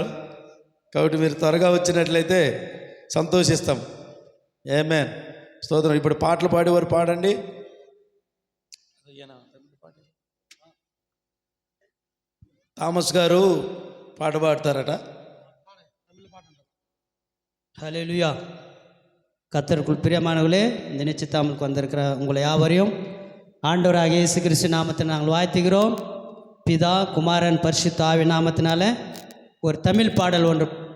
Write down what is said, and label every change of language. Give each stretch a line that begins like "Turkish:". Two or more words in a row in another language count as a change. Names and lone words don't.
Telugu: కాబట్టి మీరు త్వరగా వచ్చినట్లయితే సంతోషిస్తాం. ఆమేన్. స్తోత్రం. ఇప్పుడు పాటలు పాడేవారు పాడండి. థామస్ గారు పాట పాడతారట.
Tamil: ஹல்லேலூயா. கர்த்தருக்குள் பிரியமானவர்களே, இந்த நிச்சயத்தாமலுக்கு வந்திருக்கிற உங்களை யாவரையும் ஆண்டவராக இயேசு கிறிஸ்து நாமத்தில் நாங்கள் வாழ்த்துகிறோம். பிதா, குமாரன், பரிசுத்த ஆவி நாமத்தினால ஒரு தமிழ் பாடல் ஒன்று.